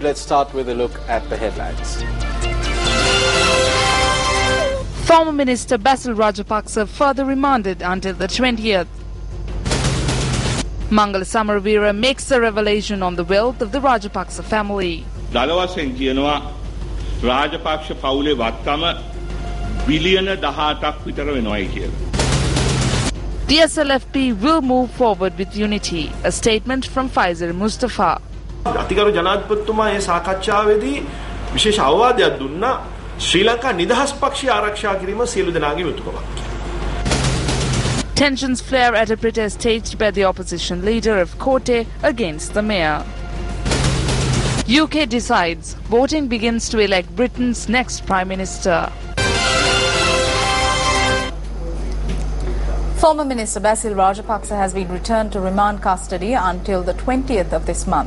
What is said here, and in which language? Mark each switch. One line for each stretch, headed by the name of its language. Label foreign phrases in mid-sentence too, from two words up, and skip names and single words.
English: Let's start with a look at the headlines. Former Minister Basil Rajapaksa further remanded until the 20th. Mangala Samaraweera makes a revelation on the wealth of the Rajapaksa family.
Sinhala: දලවසෙන් කියනවා රාජපක්ෂ පවුලේ වත්කම බිලියන 18ක් විතර වෙනවයි කියලා.
English: The SLFP will move forward with unity, a statement from Faisal Mustafa.
Sinhala: අතිගරු ජනාධිපතිතුමා මේ සාකච්ඡාවේදී විශේෂ අවවාදයක් දුන්නා ශ්‍රී ලංකා නිදහස් පක්ෂය ආරක්ෂා කිරීම සියලු දෙනාගේම යුතුයකමක්.
English: Tensions flare at a protest staged by the opposition leader of Kotte against the mayor. UK decides voting begins to elect Britain's next Prime Minister. Former Minister Basil Rajapaksa has been returned to remand custody until the 20th of this month.